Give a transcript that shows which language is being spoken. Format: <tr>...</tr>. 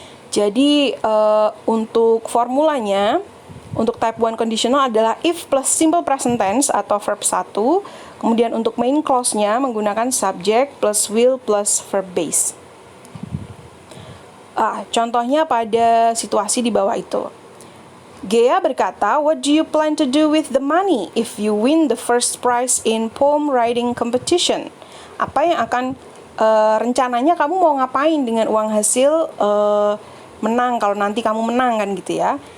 <id>Jadi untuk formulanya, untuk type 1 conditional adalah if plus simple present tense atau verb 1. Kemudian untuk main clause-nya menggunakan subject plus will plus verb base. Contohnya pada situasi di bawah itu. Gea berkata,</id> <en>"What do you plan to do with the money if you win the first prize in poem writing competition?"</en> <id>Apa yang akan rencananya kamu mau ngapain dengan uang hasil menang, kalau nanti kamu menang kan gitu ya.</id>